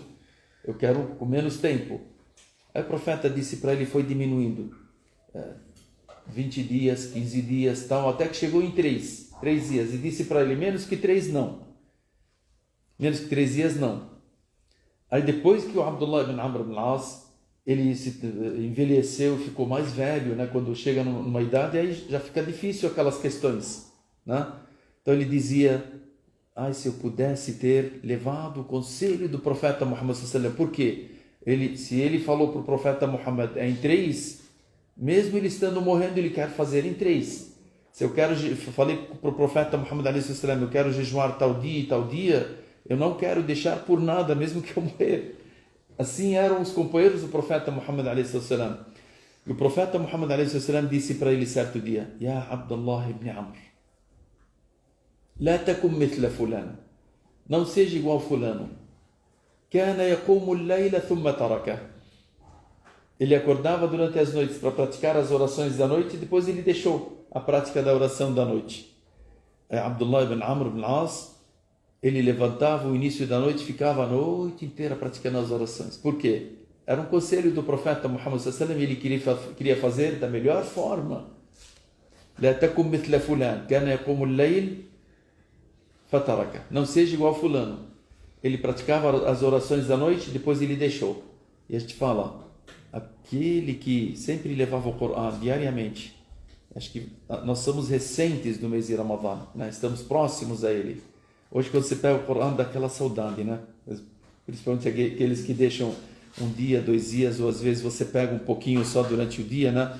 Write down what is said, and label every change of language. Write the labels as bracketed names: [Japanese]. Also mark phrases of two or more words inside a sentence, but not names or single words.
[Portuguese] Eu quero com menos tempo. Aí o profeta disse para ele, foi diminuindo. 20 dias, 15 dias, tal, até que chegou em 3 dias. E disse para ele, menos que 3 não. Menos que 3 dias não. Aí depois que o Abdullah ibn Amr ibn al-As, ele se envelheceu, ficou mais velho, né? Quando chega numa idade, aí já fica difícil aquelas questões, né? Então ele dizia, se eu pudesse ter levado o conselho do profeta Muhammad [Arabic] صلى الله عليه وسلم, [Portuguese] por quê? Se ele falou para o profeta Muhammad em 3, mesmo ele estando morrendo, ele quer fazer em 3. Se eu falei para o profeta Muhammad [Arabic] عليه وسلم, [Portuguese] eu quero jejuar tal dia e tal dia, eu não quero deixar por nada, mesmo que eu morrer. Assim eram os companheiros do profeta Muhammad [Arabic] عليه وسلم. [Portuguese] E o profeta Muhammad [Arabic] عليه وسلم [Portuguese] disse para ele certo dia, [Arabic] يا عبد الله بن عمرو لا تكن مثل فلان, [Portuguese] não seja igual fulano. [Arabic] كان يقوم الليل ثم ترك. [Portuguese] Ele acordava durante as noites para praticar as orações da noite e depois ele deixou a prática da oração da noite. Abdullah ibn Amr ibn al-As, ele levantava o início da noite, ficava a noite inteira praticando as orações. Por quê? Era um conselho do profeta Muhammad [Arabic] صلى الله عليه وسلم, [Portuguese] ele queria fazer da melhor forma. [Arabic] لا تكن مثل فلان كان يقوم الليل فترك. [Portuguese] Não seja igual fulano. Ele praticava as orações da noite, depois ele deixou. E a gente fala, aquele que sempre levava o Corão diariamente, acho que nós somos recentes do mês de Ramadã, né? Estamos próximos a ele. Hoje quando você pega o Corão dá aquela saudade, né? Principalmente aqueles que deixam um dia, 2 dias, ou às vezes você pega um pouquinho só durante o dia, né?